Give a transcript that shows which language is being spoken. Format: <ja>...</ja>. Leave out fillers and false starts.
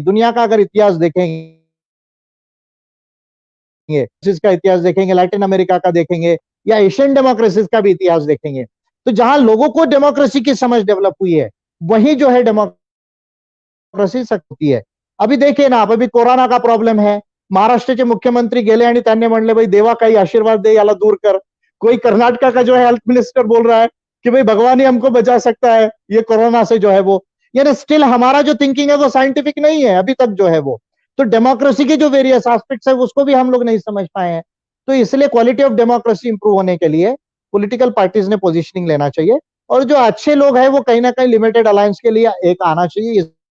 <hi>दुनिया का अगर इतिहास देखेंगे, इसका इतिहास देखेंगे, लैटिन अमेरिका का देखेंगे, या एशियन डेमोक्रेसीज का भी इतिहास देखेंगे, तो जहां लोगों को डेमोक्रेसी की समझ डेवलप हुई है, वहीं जो है डेमोक्रेसी सक्सेस होती है। अभी देखिए ना, अभी कोरोना का प्रॉब्लेम है,</hi> <mr>महाराष्ट्राचे मुख्यमंत्री गेले आणि त्यांनी म्हणले भाई देवा काही आशीर्वाद दे, याला दूर कर.</mr> <hi>कोई कर्नाटका का जो है हेल्थ मिनिस्टर बोल रहा है कि भाई भगवान ही हमको बचा सकता है ये कोरोना से, जो है वो. यानी स्टिल हमारा जो थिंकिंग है वो साइंटिफिक नहीं है अभी तक, जो है वो. तो डेमोक्रेसी के जो वेरियस एस्पेक्ट्स है उसको भी हम लोग नहीं समझ पाए हैं. तो इसलिए क्वालिटी ऑफ डेमोक्रेसी इंप्रूव होने के लिए पॉलिटिकल पार्टीज ने पोजीशनिंग लेना चाहिए, और जो अच्छे लोग हैं वो कहीं ना कहीं लिमिटेड अलायंस के लिए एक आना चाहिए.</hi>